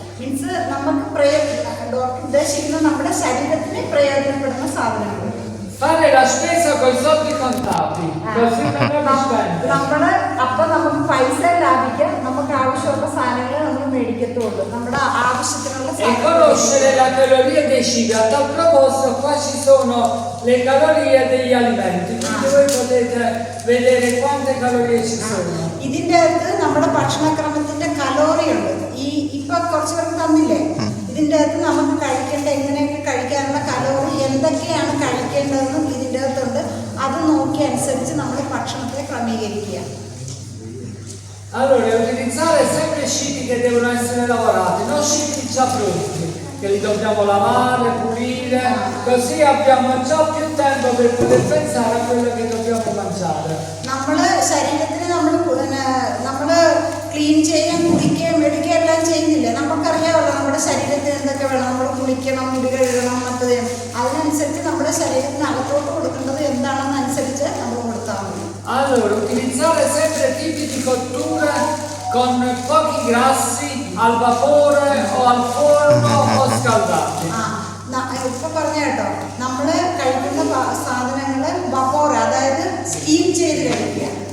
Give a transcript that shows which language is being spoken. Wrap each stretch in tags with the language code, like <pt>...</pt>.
<ml>Means നമുക്ക് doctor ഉദ്ദേശിക്കുന്നത് നമ്മുടെ ശരീരത്തിന് പ്രയോജനപ്പെടുന്ന സാധനങ്ങൾ.</ml> <it>Fare la spesa con i soldi contabili, così non spende.</it> <ml>അപ്പൊ നമുക്ക് പൈസ ലാഭിക്കാം, നമുക്ക് ആവശ്യമുള്ള സാധനങ്ങൾ നമ്മൾ മേടിക്കത്തുള്ളൂ, നമ്മുടെ ആവശ്യത്തിനുള്ള.</ml> <it>E conoscere la caloria dei cibi. A tal proposito qua ci sono le calorie degli alimenti, quindi voi potete vedere quante calorie ci sono.</it> <ml>ഇതിന്റെ അകത്ത് നമ്മുടെ ഭക്ഷണക്രമത്തിന്റെ കലോറി ഉണ്ട്. ഇപ്പൊ കുറച്ച് പേർക്ക് തന്നില്ലേ, ഇതിന്റെ അകത്ത് നമുക്ക് കഴിക്കേണ്ട എങ്ങനെയൊക്കെ കഴിക്കാനുള്ള കലോറി എന്തൊക്കെയാണ് കഴിക്കേണ്ടതെന്നും ഇതിന്റെ അകത്തുണ്ട്. അത് നോക്കി അനുസരിച്ച് നമ്മൾ ഭക്ഷണത്തെ ക്രമീകരിക്കുക.</ml> <it>Allora, utilizzare sempre cibi che devono essere lavorati, non cibi già pronti, che li dobbiamo lavare, pulire, così abbiamo già più tempo per poter pensare a quello che dobbiamo mangiare.</it> <ml>നമ്മള് ശരീരത്തിന് നമ്മള് ക്ലീൻ ചെയ്യാൻ കുടിക്കുകയും മെഡിക്കുകയും എല്ലാം ചെയ്യുന്നില്ലേ, നമുക്കറിയാമല്ലോ നമ്മുടെ ശരീരത്തിന് എന്തൊക്കെ വേണം. നമ്മൾ കുളിക്കണം, മുടി കഴുകണം, മറ്റത് അതിനനുസരിച്ച് നമ്മുടെ ശരീരത്തിന് അകത്തോട്ട് കൊടുക്കേണ്ടത് എന്താണെന്ന് അനുസരിച്ച് നമ്മൾ കൊടുത്താൽ മതി.</ml> <it>Allora, utilizzare sempre tipi di cottura con pochi grassi, al vapore o al forno o scaldati.</it> <ml>ഇപ്പൊ പറഞ്ഞ കേട്ടോ, നമ്മള് കഴിക്കുന്ന സാധനങ്ങള് വപോറ, അതായത് സ്റ്റീം ചെയ്ത് കഴിക്കുക.</ml>